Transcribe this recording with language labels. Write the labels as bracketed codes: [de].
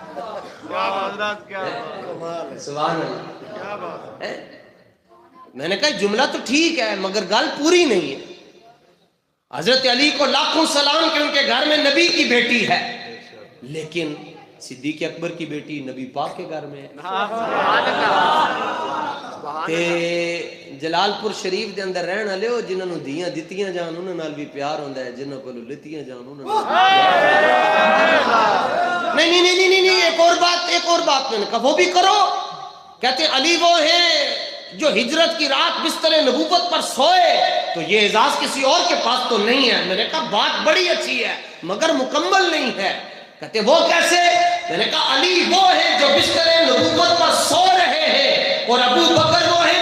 [ur] سبحان اللہ. میں نے کہا جملہ تو ٹھیک ہے مگر گل پوری نہیں ہے. حضرت علی کو لاکھوں سلام کہ ان کے گھر میں نبی کی بیٹی ہے, لیکن صدیق اکبر کی بیٹی نبی پاک کے گھر میں ہے. [pa] تے جلال پور شریف دے اندر رہن والے ہو جنہاں نوں دیاں دتیاں جان انہاں نال بھی پیار ہوندا ہے, جنہاں کولوں لتیاں جان انہاں نال. [ur] نہیں نہیں نہیں نہیں, ایک اور بات میں نے کہا وہ بھی کرو. کہتے علی وہ ہے جو ہجرت کی رات بستر نبوت پر سوئے, تو یہ اعزاز کسی اور کے پاس تو نہیں ہے. میں نے کہا بات بڑی اچھی ہے مگر مکمل نہیں ہے. کہتے وہ کیسے؟ میں نے کہا علی وہ ہے جو بستر نبوت پر سو رہے ہیں اور ابو بکر